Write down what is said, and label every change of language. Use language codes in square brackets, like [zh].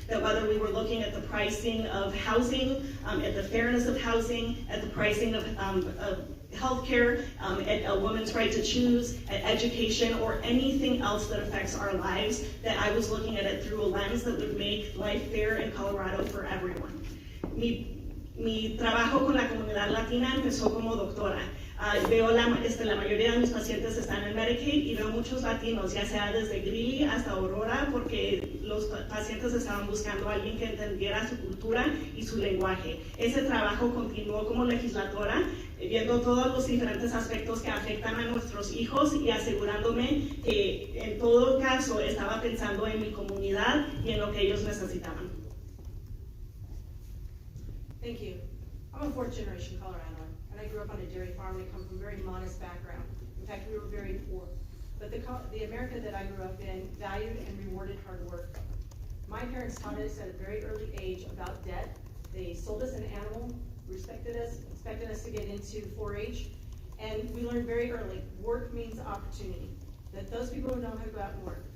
[en] That whether we were looking at the pricing of housing, at the fairness of housing, at the pricing of healthcare, at a woman's right to choose, at education, or anything else that affects our lives, that I was looking at it through a lens that would make life fair in Colorado for everyone. [es] Mi trabajo con la comunidad latina empezó como doctora. Veo la mayoría de mis pacientes están en Medicaid y veo muchos latinos, ya sea desde Greeley hasta Aurora, porque los pacientes estaban buscando a alguien que entendiera su cultura y su lenguaje. Ese trabajo continuó como legisladora, viendo todos los diferentes aspectos que afectan a nuestros hijos y asegurándome que en todo caso estaba pensando en mi comunidad y en lo que ellos necesitaban. [en] Thank you. I'm a fourth generation Coloradoan, and I grew up on a dairy farm. We come from a very modest background. In fact, we were very poor. But the America that I grew up in valued and rewarded hard work. My parents taught us at a very early age about debt. They sold us an animal, respected us, expected us to get into 4-H, and we learned very early, work means opportunity, that those people who know how to go out and work.